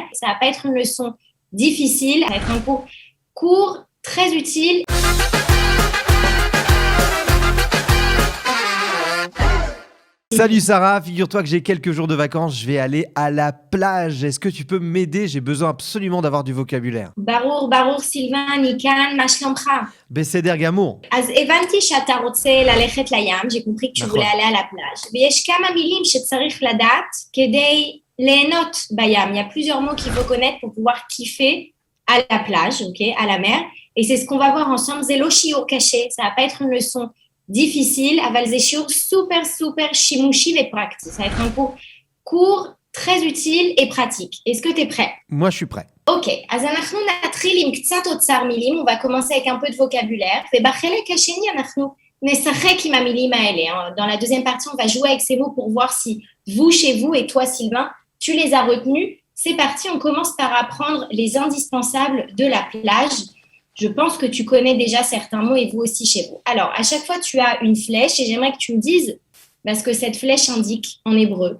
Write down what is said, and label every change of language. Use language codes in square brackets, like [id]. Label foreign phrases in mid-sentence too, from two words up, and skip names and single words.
[fr] Ça va pas être une leçon difficile, ça va être un cours court, très utile. Salut Sarah, figure-toi que j'ai quelques jours de vacances, je vais aller à la plage. Est-ce que tu peux m'aider? J'ai besoin absolument d'avoir du vocabulaire. [he] ברור, סילבן, מכאן, מה שלומך? בסדר גמור. אז הבנתי שאתה רוצה ללכת לים, [fr] j'ai compris que tu voulais [he] נכון. [fr] aller à la plage. [he] ויש כמה מילים שצריך לדעת כדי ליהנות בים. [fr] Il y a plusieurs mots qu'il faut connaître pour pouvoir kiffer à la plage, ok, à la mer. Et c'est ce qu'on va voir ensemble. [he] זה לא שיעור קשה, [fr] ça va pas être une leçon difficile, [he] אבל זה שיעור super שימושי ופרקטי. [fr] Ça va être un cours court, très utile et pratique. Est-ce que tu es prêt? Moi je suis prêt. [he] Ok, אז אנחנו נתחיל עם קצת אוצר מילים, [fr] on va commencer avec un peu de vocabulaire, [he] ובחלק השני אנחנו נשחק עם המילים האלה. [fr] Dans la deuxième partie, on va jouer avec ces mots pour voir si vous, chez vous, et toi, Sylvain, tu les as retenus. C'est parti, on commence par apprendre les indispensables de la plage. Je pense que tu connais déjà certains mots et vous aussi chez vous. Alors, à chaque fois, tu as une flèche et j'aimerais que tu me dises ce que cette flèche indique en hébreu.